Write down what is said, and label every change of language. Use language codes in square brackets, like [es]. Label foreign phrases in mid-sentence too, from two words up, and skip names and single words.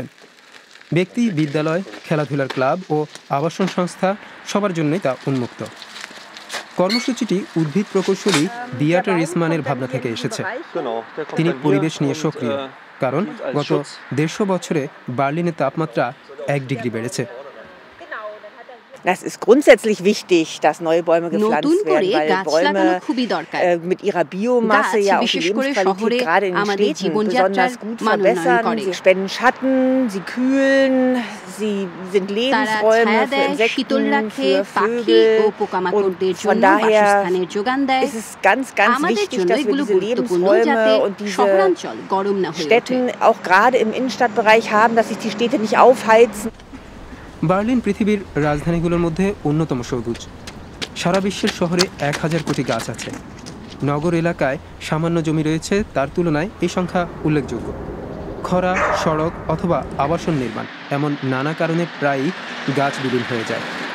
[bn] ব্যক্তি, বিদ্যালয়, খেলাধুলার ক্লাব ও আবাসন সংস্থা সবার জন্যই তা উন্মুক্ত। কর্মসূচিটি উদ্ভিদ প্রকৌশলী বিয়াটার রিসমানের ভাবনা থেকে এসেছে। তিনি পরিবেশ নিয়ে সক্রিয়, কারণ গত 150 বছরে বার্লিনের তাপমাত্রা 1 ডিগ্রি বেড়েছে। [de] Das ist grundsätzlich wichtig, dass neue Bäume gepflanzt werden, weil Bäume mit ihrer Biomasse ja auch die Lebensqualität gerade in den Städten besonders gut verbessern. Sie spenden Schatten, sie kühlen, sie sind Lebensräume für Insekten, für Vögel. Und von daher ist es ganz, ganz wichtig, dass wir diese Lebensräume und diese Städten auch gerade im Innenstadtbereich haben, dass sich die Städte nicht aufheizen. [bn] বার্লিন পৃথিবীর রাজধানীগুলোর মধ্যে অন্যতম সবুজ। সারা বিশ্বের শহরে 1000 কোটি গাছ আছে। নগর এলাকায় সামান্য জমি রয়েছে, তার তুলনায় এই সংখ্যা উল্লেখযোগ্য। খরা, সড়ক অথবা আবাসন নির্মাণ এমন নানা কারণে প্রায়ই গাছ বিলীন হয়ে যায়।